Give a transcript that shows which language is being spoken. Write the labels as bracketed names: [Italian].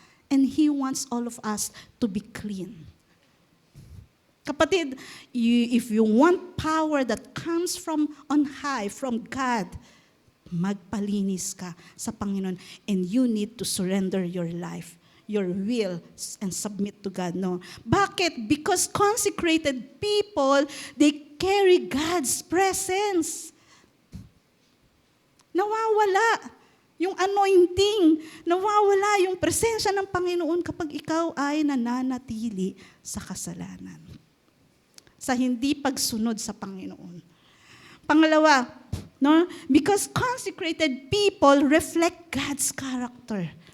[English] And He wants all of us to be clean. Kapatid, if you want power that comes from on high, from God, [Filipino] magpalinis ka sa Panginoon, [English] and you need to surrender your life, your will, and submit to God. No? Bakit? Because consecrated people, they carry God's presence. [Filipino] Nawawala yung anointing, nawawala yung presensya ng Panginoon kapag ikaw ay nananatili sa kasalanan, sa hindi pagsunod sa Panginoon. [English] Pangalawa, because consecrated people reflect God's character.